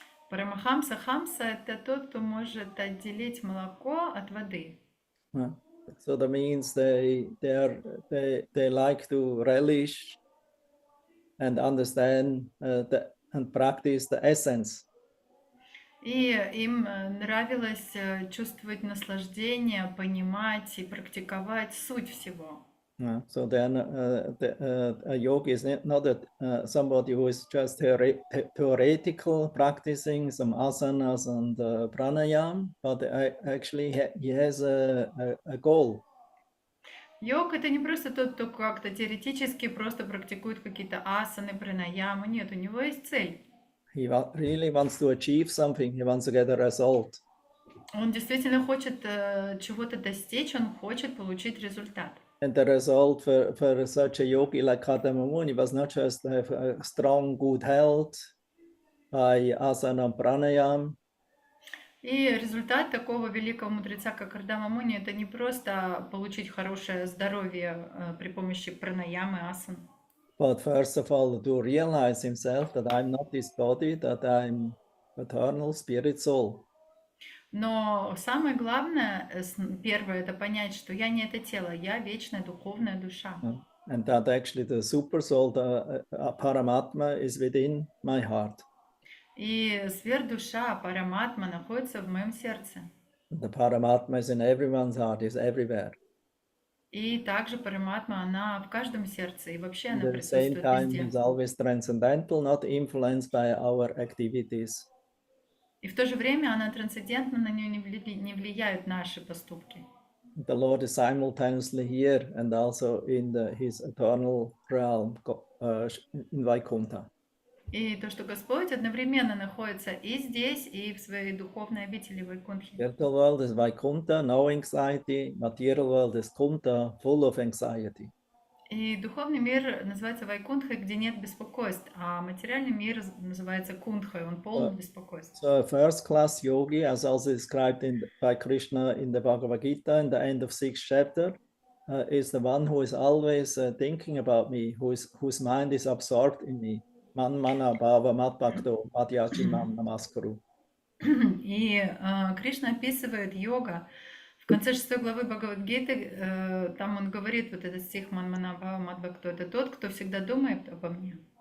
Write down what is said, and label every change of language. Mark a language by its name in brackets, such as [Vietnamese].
[Russian] Парамахамса, хамса — это тот, кто может отделить молоко от воды. [English] So that means they like to relish and understand and practice the essence. [Russian] И им нравилось чувствовать наслаждение, понимать и практиковать суть всего. [English] Yeah, so then a yogi is not somebody who is just theoretical practicing some asanas and pranayam, but actually he has a goal. [Russian] Йог это не просто тот, кто как-то теоретически просто практикует какие-то асаны, пранаямы. Нет, у него есть цель. [English] He really wants to achieve something. He wants to get a result. [Russian] Он действительно хочет чего-то достичь, он хочет получить результат. [English] And the result for such a yogi like Kardama Muni was not just have a strong, good health by asana and pranayam. [Russian] И результат такого великого мудреца, как Кардама Муни, это не просто получить хорошее здоровье при помощи пранаямы, асан. [English] But first of all, to realize himself that I'm not this body, that I'm eternal spirit soul. [Russian] Но самое главное, первое, это понять, что я не это тело, я вечная духовная душа. [English] And that actually the super soul, the Paramatma, is within my heart. [Russian] И сверхдуша, параматма, находится в моем сердце. [English] The Paramatma is in everyone's heart, is everywhere. [Russian] И также параматма, она в каждом сердце, и вообще она [English] At the same [Russian] присутствует [English] time, [Russian] везде. [English] is always transcendental, not influenced by our activities. [Russian] И в то же время она трансцендентна, на нее не влияют наши поступки. [English] The Lord is simultaneously here and also in his eternal realm, in Vaikuntha. [Russian] И то, что Господь одновременно находится и здесь, и в своей духовной обители Вайкунтхи. [English] Spiritual world is Vaikuntha, no anxiety. Material world is Kuntha, full of anxiety. [Russian] И духовный мир называется Вайкунтхой, где нет беспокойств, а материальный мир называется Кунтхой, он полон беспокойств. [English] So a first-class yogi, as also described by Krishna in the Bhagavad Gita, in the end of 6th chapter, is the one who is always thinking about me, whose mind is absorbed in me. [Sanskrit] Man mana bhava mat bhakto madhyachi mam namaskaru. [Russian] И Кришна описывает йога. В конце 6 главы Бхагавад-гиты, там он говорит, вот этот стих [Sanskrit] Манмана Бхава Мадбхакто, [Russian] это тот, кто всегда думает обо мне.